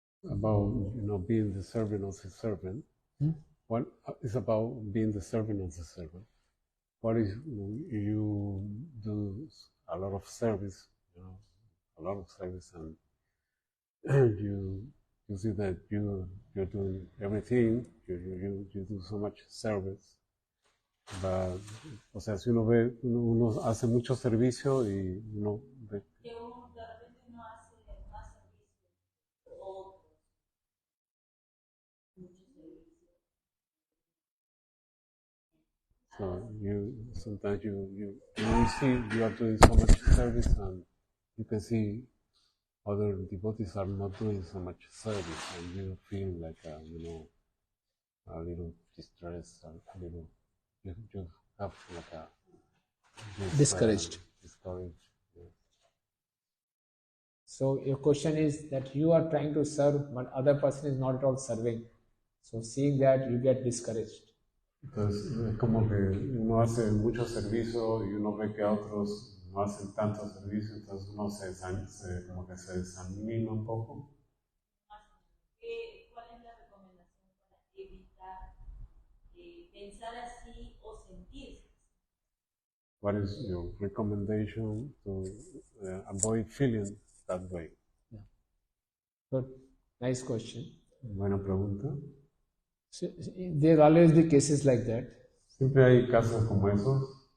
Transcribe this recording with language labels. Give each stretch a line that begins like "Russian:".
English: About being the servant of the servant. What is about being the servant of the servant? What is you do a lot of service, a lot of service, and you see that you're doing everything. You do so much service.
Spanish: But, o sea, si uno ve, uno hace mucho servicio y uno ve. De repente uno hace más servicio que otros, mucho servicio.
English: So sometimes you see you are doing so much service, and you can see other devotees are not doing so much service, and you feel like a little distressed, a little you have like a Discouraged. discouraged. Yeah. So your question is that you are trying to serve, but other person is not at all serving. So seeing that, you get discouraged.
Spanish: Entonces es como que uno hace mucho servicio y uno ve que otros no hacen tanto servicio, entonces uno como que se desanima un poco. ¿Cuál es la recomendación para evitar pensar así o sentirse?
English: What is your recommendation to avoid feeling that way? Yeah. Good. Nice question.
Spanish: Buena pregunta.
English: So, there are always the cases like that.
Spanish: Siempre hay casos como esos.